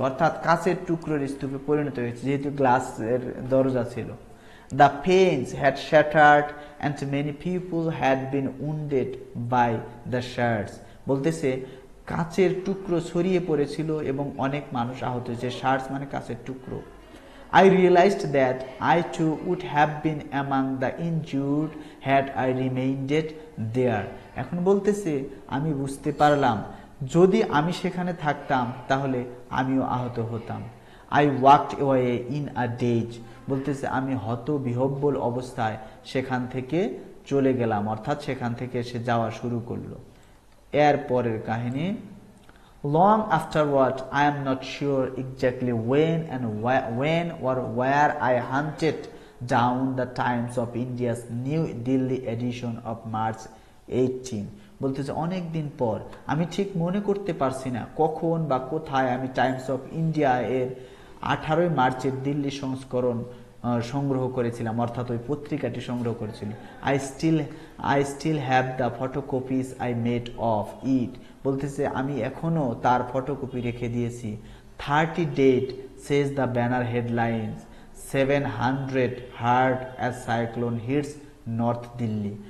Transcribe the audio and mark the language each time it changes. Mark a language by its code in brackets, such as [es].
[bn] অর্থাৎ কাচের টুকরোর স্তূপে পরিণত হয়েছে যেহেতু গ্লাসের দরজা ছিল। [en] The panes had shattered and many people had been wounded by the shards। [bn] বলতেছে কাচের টুকরো ছড়িয়ে পড়েছিল এবং অনেক মানুষ আহত হয়েছে। শার্টস মানে কাচের টুকরো। [en] I realized that I too would have been among the injured had I remained there। [bn] এখন বলতেছে আমি বুঝতে পারলাম যদি আমি সেখানে থাকতাম তাহলে আমিও আহত হতাম। [en] I walked away in a daze। [bn] বলতেছে আমি হতবিহ্বল অবস্থায় সেখান থেকে চলে গেলাম, অর্থাৎ সেখান থেকে সে যাওয়া শুরু করলো। এর পরের কাহিনী, [en] Long afterward, I am not sure exactly when or where I hunted down the Times of India's New Delhi edition of March 18। [bn] বলতেছে অনেক দিন পর আমি ঠিক মনে করতে পারছি না কখন বা কোথায় আমি টাইমস অফ ইন্ডিয়া এর 18 মার্চের দিল্লি সংস্করণ সংগ্রহ করেছিলাম, অর্থাৎ ওই পত্রিকাটি সংগ্রহ করেছিল। [en] I still have the photocopies I made of it। [bn] বলতেছে আমি এখনো তার ফটোকপি রেখে দিয়েছি। [en] 30 dead says the banner headlines, 700 hurt as cyclone hits north Delhi.